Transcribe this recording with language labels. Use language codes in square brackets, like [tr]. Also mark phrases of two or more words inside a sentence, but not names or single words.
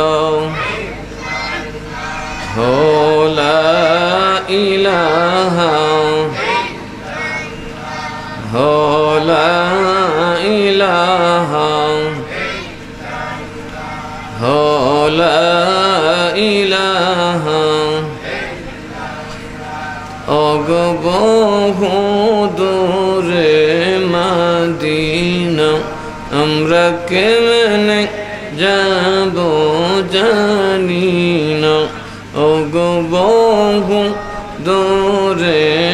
[ar] ہو لا الہ ہو لا الہ ہو لا الہ [bn] ওগো বহু দূরে মদিনা আমরা কেমনে যাব জানি না ওগো বহু দূরে